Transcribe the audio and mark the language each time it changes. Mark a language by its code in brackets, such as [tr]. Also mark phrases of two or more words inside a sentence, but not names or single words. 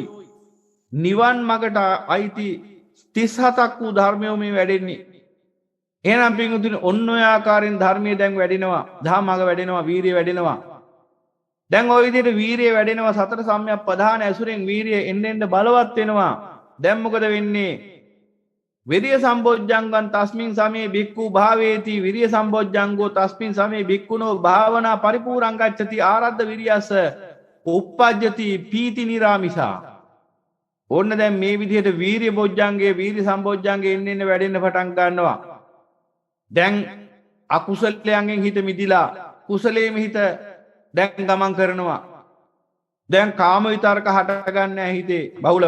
[si] නිවන් මගට අයිති 37ක් වූ ධර්මයෝ මේ වැඩෙන්නේ. එහෙනම් පින්වතුනි ඔන්න ඔය ආකාරයෙන් ධර්මයේ දැන් වැඩෙනවා. ධම්මග වැඩෙනවා, වීරිය වැඩෙනවා. දැන් ওই විදිහට වීරිය වැඩෙනවා සතර සම්‍යක් ප්‍රධාන ඇසුරෙන් වීරිය එන්න එන්න බලවත් වෙනවා. දැන් මොකද වෙන්නේ? [pi] විරිය සම්බොජ්ජංගං තස්මින් සමේ භික්ඛු භාවේති විරිය සම්බොජ්ජංගෝ තස්මින් සමේ භික්ඛුනෝ භාවනා පරිපූර්ණං ගච්ඡති ආරද්ධ විරියස්ස උප්පජ්ජති පීති නිරාමිසා. [si] ඕන්න දැන් මේ විදිහට වීරිය බොජ්ජංගේ වීරිය සම්බොජ්ජංගේ එන්න එන්න වැඩෙන්න පටන් ගන්නවා. දැන් අකුසලයෙන් හිත මිදිලා කුසලයේම හිත දැන් ගමන් කරනවා. දැන් කාම විතර්ක හට ගන්න නැහැ හිතේ බහුලව.